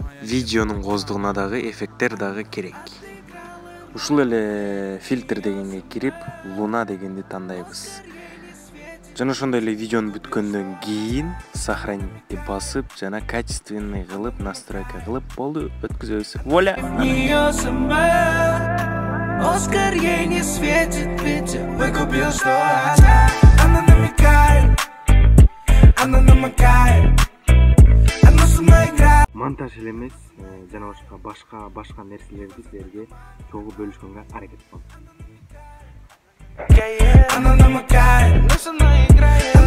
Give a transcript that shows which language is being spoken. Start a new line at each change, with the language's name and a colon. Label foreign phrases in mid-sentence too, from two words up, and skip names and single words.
Kyrgyz: Видеонун кооздугуна дагы эффекттер дагы керек. Ушул эле фильтр дегенге кирип, Луна дегенди тандайбыз. Жана ошондой эле видеону бүткөндөн кийин сохранитти басып, жана качественный кылып, настройка кылып болду, өткүзөбүз. Воля!
Russian: Оскар ей не светит, ведь я выкупил, что она намекает, она намекает. Она со мной играет.
Kyrgyz: Монтаж эле эмес, жана башка нерселерди силерге чогуу бөлүшкөнгө аракет кылам.
Russian: Она намекает, но со мной играет.